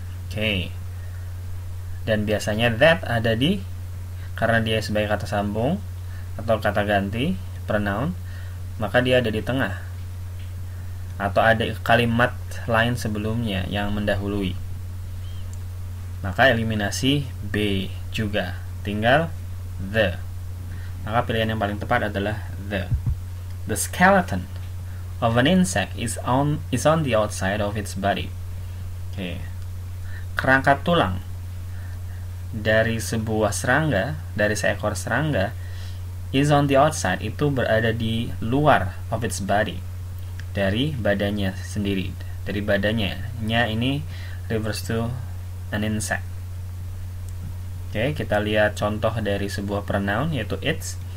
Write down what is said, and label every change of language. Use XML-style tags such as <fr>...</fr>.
<id>Oke. Dan biasanya that ada karena dia sebagai kata sambung atau kata ganti, pronoun, maka dia ada di tengah, atau ada kalimat lain sebelumnya yang mendahului. Maka eliminasi B juga, tinggal the. Maka pilihan yang paling tepat adalah the.</id> <en>The skeleton of an insect is on the outside of its body.</en> <id>Oke. Kerangka tulang dari sebuah serangga, dari seekor serangga,</id> <en>is on the outside,</en> <id>itu berada di luar</id> <en>of its body,</en> <id>dari badannya sendiri, dari badannya. Nya ini</id> <en>refers to an insect.</en> <id>Oke, kita lihat contoh dari sebuah pronoun, yaitu it's.</id>